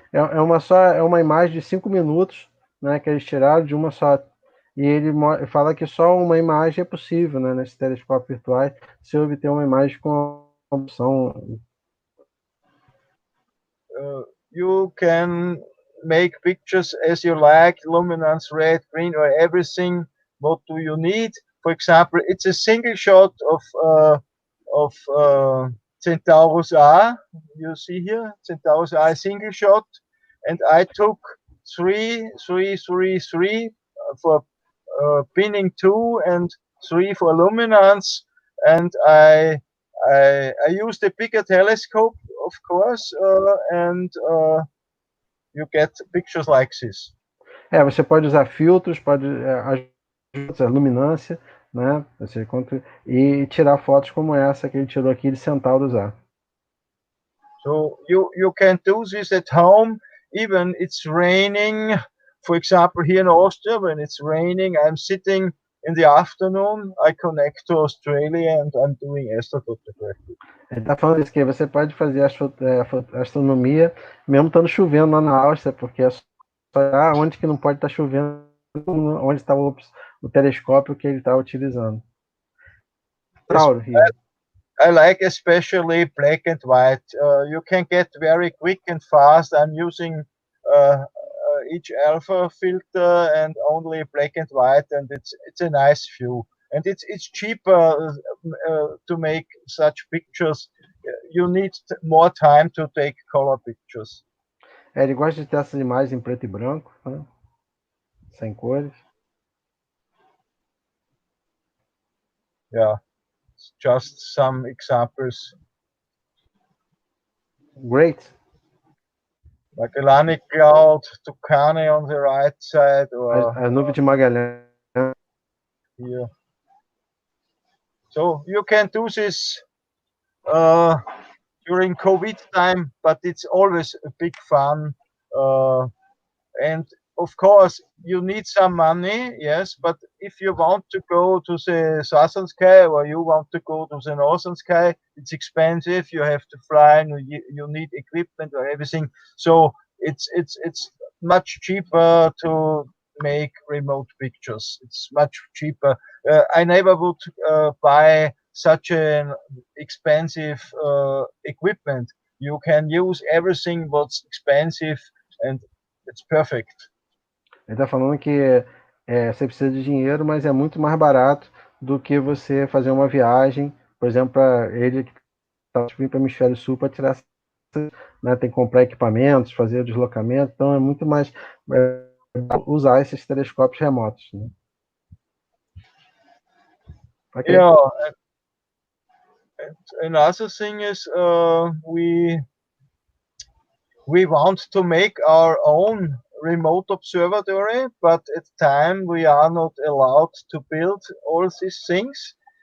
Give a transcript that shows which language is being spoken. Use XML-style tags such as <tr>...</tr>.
<pt>É uma imagem de 5 minutos, né? Que eles tiraram de uma só. E ele fala que só uma imagem é possível, né? Nesse telescópio virtual, se obter uma imagem com a opção.</pt> <en>You can make pictures as you like, luminance, red, green, or everything. What do you need? For example, it's a single shot of Centaurus A. You see here, Centaurus A, single shot, and I took 3, 3, 3, 3 for pinning 2 and 3 for luminance, and I used a bigger telescope, of course, and you get pictures like this.</en> <pt>Você pode usar filtros, pode ajustar a luminância, né? E tirar fotos como essa que ele tirou aqui de Centaurus A.</pt> <en>So you can do this at home, even it's raining. For example, here in Austria, when it's raining, I'm sitting in the afternoon, I connect to Australia and I'm doing astrophotography.</en> <pt>Ele está falando isso, que você pode fazer astronomia mesmo estando chovendo lá na Áustria, porque é só onde que não pode estar chovendo, onde está o telescópio que ele está utilizando.</pt> <en>I like especially black and white. You can get very quick and fast. I'm using each alpha filter and only black and white, and it's a nice view. And it's cheaper to make such pictures. You need more time to take color pictures.</en> <pt>Ele gosta de ter essas imagens em preto e branco, né? Sem cores.</pt> <en>Yeah, just some examples. Great. Magellanic Cloud, Tucane on the right side, or</en> <pt>a nuvem de Magalhães.</pt> <en>Here. So you can do this during COVID time, but it's always a big fun. And of course, you need some money, yes, but if you want to go to the southern sky or you want to go to the northern sky, it's expensive. You have to fly, and you need equipment or everything. So it's much cheaper to make remote pictures. It's much cheaper. I never would buy such an expensive equipment. You can use everything what's expensive and it's perfect.</en> <pt>Ele está falando que você precisa de dinheiro, mas é muito mais barato do que você fazer uma viagem, por exemplo, para ele que está vindo para o hemisfério sul para tirar, né, tem que comprar equipamentos, fazer o deslocamento, então é muito mais usar esses telescópios remotos. Né?</pt> <en>Okay. Yeah, and another thing is we want to make our own remote observatory, but at the time we are not allowed to build all these things.</en>